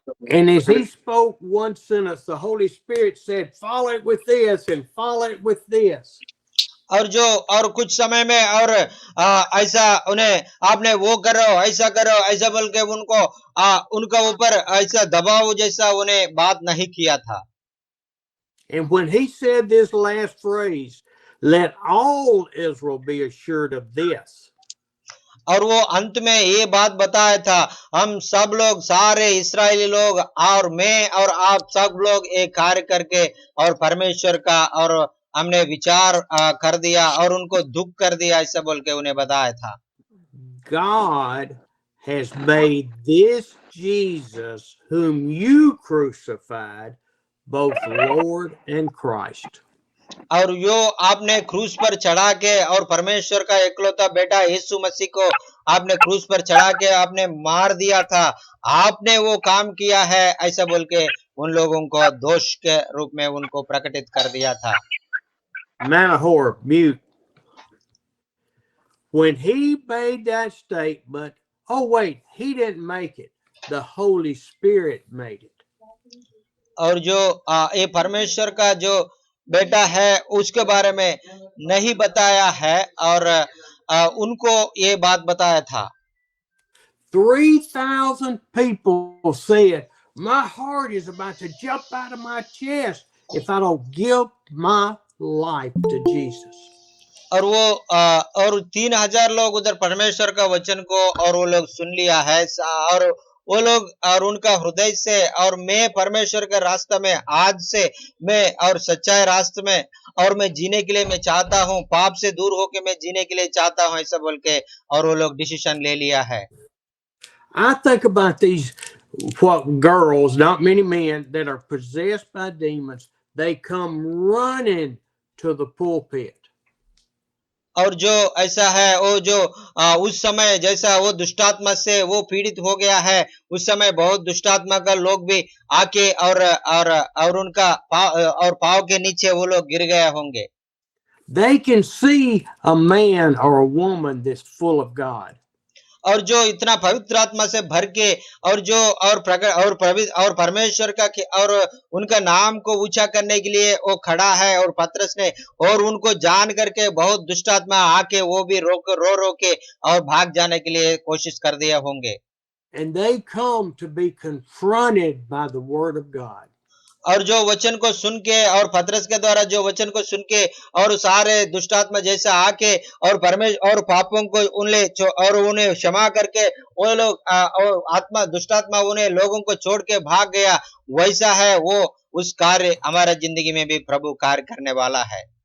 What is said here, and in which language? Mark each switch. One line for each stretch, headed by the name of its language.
English: And as he spoke one sentence, the Holy Spirit said, follow it with this and follow it with this.
Hindi: और कुछ समय में और ऐसा उन्हें आपने वो करो ऐसा बोल के उनका ऊपर ऐसा दबाव जैसा उन्हें बात नहीं किया था।
English: And when he said this last phrase, let all Israel be assured of this.
Hindi: और वो अंत में ये बात बताया था, हम सब लोग सारे इस्राएली लोग और मैं और आप सब लोग एक कार्य करके और परमेश्वर का और हमने विचार कर दिया और उनको दुख कर दिया, ऐसा बोल के उन्हें बताया था।
English: God has made this Jesus whom you crucified both Lord and Christ.
Hindi: और यो आपने क्रूस पर चढ़ा के और परमेश्वर का एकलौता बेटा यीशु मसीह को आपने क्रूस पर चढ़ा के आपने मार दिया था, आपने वो काम किया है, ऐसा बोल के उन लोगों को दोष के रूप में उनको प्रकटित कर दिया था।
English: Manahor, mute. When he made that statement, oh wait, he didn't make it. The Holy Spirit made it.
Hindi: और जो ये परमेश्वर का जो बेटा है उसके बारे में नहीं बताया है और उनको ये बात बताया था।
English: 3,000 people said, my heart is about to jump out of my chest if I don't give my life to Jesus.
Hindi: और वो और 3,000 लोग उधर परमेश्वर का वचन को और वो लोग सुन लिया है और वो लोग और उनका हृदय से और मैं परमेश्वर का रास्ता में आज से मैं और सच्चाई रास्ते में और मैं जीने के लिए मैं चाहता हूँ, पाप से दूर होके मैं जीने के लिए चाहता हूँ, ऐसा बोल के और वो लोग डिसीजन ले लिया है।
English: I think about these girls, not many men, that are possessed by demons. They come running to the pulpit.
Hindi: और जो ऐसा है वो जो उस समय जैसा वो दुष्टात्मा से वो पीड़ित हो गया है, उस समय बहुत दुष्टात्मा का लोग भी आके और उनका पाँव के नीचे वो लोग गिर गए होंगे।
English: They can see a man or a woman that's full of God.
Hindi: और जो इतना पवित्र आत्मा से भर के और जो और परमेश्वर का और उनका नाम को ऊंचा करने के लिए वो खड़ा है, और पतरस ने और उनको जान करके बहुत दुष्ट आत्मा आके वो भी रो के और भाग जाने के लिए कोशिश कर दिया होंगे।
English: And they come to be confronted by the word of God.
Hindi: और जो वचन को सुन के और पतरस के द्वारा जो वचन को सुन के और सारे दुष्टात्मा जैसा आके और परमेश्वर और पापों को उन्हें क्षमा करके वो लोग आत्मा दुष्टात्मा उन्हें लोगों को छोड़ के भाग गया, वैसा है वो उस कार्य हमारा जिंदगी में भी प्रभु कार्य करने वाला है।